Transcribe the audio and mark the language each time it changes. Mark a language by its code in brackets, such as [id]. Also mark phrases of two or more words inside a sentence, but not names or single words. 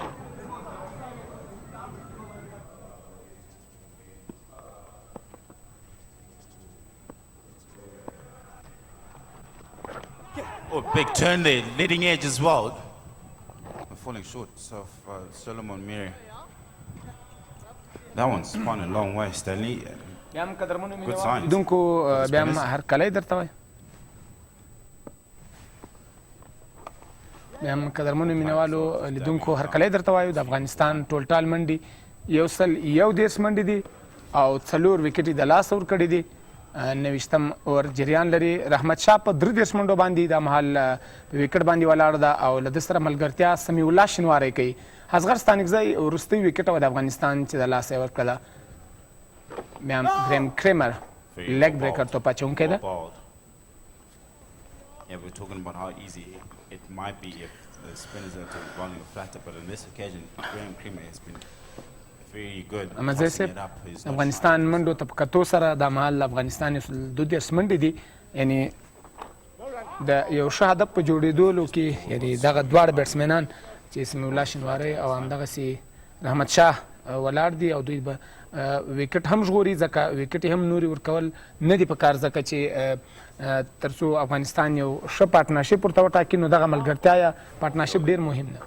[en] Oh, big turn there, leading edge as well. Falling short of Solomon Miri. That one spun a long way, Stanley. Good sign. [ps] دونکو بیا هر کله درته وای بیا هم قدرمنو مینوالو لیدونکو هر کله درته وایو د افغانستان ټولټال منډي 101 منډي دي او 4 وکټي د لاس ور کړی دي 90م اور جریان لري رحمت شاه په 3 منډو باندې د محل وکټ باندې ولاړ ده او له سره ملګرتیا سمیع الله شنواری کوي اصغر ستانکزی ورستي وکټ و د افغانستان چې د لاس ور کړه بیا گریم کریمر لیگ بریکر تو پچونکې ده [en] Yeah, we're talking about how easy it might be if the spinners are running a flatter, but on this occasion, Graham Creamer has been very good. [ps] افغانستان منډو ته کتو سره د محل افغانستان 2 منډي دي یعنی د یو شهادت په جوړېدلو کې یعنی دغه دواړه بیټسمنان چې سمیع الله شنواری او همدغه سي رحمت شاه ولاړ دي او دوی به وکټ هم ژغوري ځکه وکټ هم نوري ورکول نه دي په کار ځکه چې ترڅو افغانستان یو ښه پارټنرشپ ورته وټاکي نو دغه ملګرتیا یا پارټنرشپ ډېر مهم ده